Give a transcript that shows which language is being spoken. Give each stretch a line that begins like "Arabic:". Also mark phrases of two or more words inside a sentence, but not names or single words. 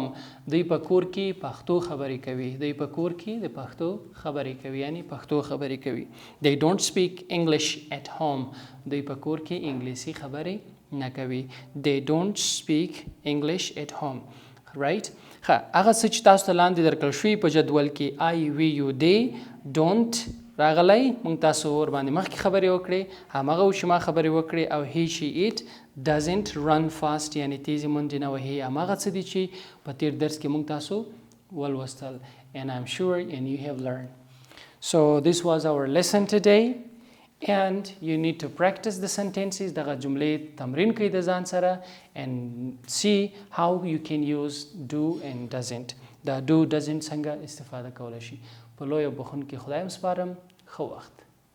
Pashto: دوی په کور کې پښتو خبرې کوي. دوی په کور کې د پښتو خبرې کوي، یعنی پښتو خبرې کوي.
English: They don't speak English at home.
Pashto: دوی په کور کې انګلیسي خبرې نه کوي.
English: They don't speak English at home. Right?
Pashto: هغه څه چې تاسو ته لاندې درکړل شوي په جدول کې
English: I, we, you, they, don't
Pashto: راغلی موږ تاسو ور باندې مخکې خبرې وکړې، هماغه و چې ما خبرې وکړې، او
English: he, she, it doesn't run fast
Pashto: یعنی تیزې منډې نه وهي. هماغه څه دي چې په تیر درس کې موږ تاسو ولوستل.
English: And I'm sure and you have learned. So this was our lesson today. And you need to practice the sentences.
Pashto: دغه جملې تمرین کړئ د ځان سره
English: and see how you can use do and doesn't.
Pashto: دا
English: do doesn't
Pashto: څنګه استفاده کولی شي. په لوی او بخښونکي خدای وسپارم. ښه وخت.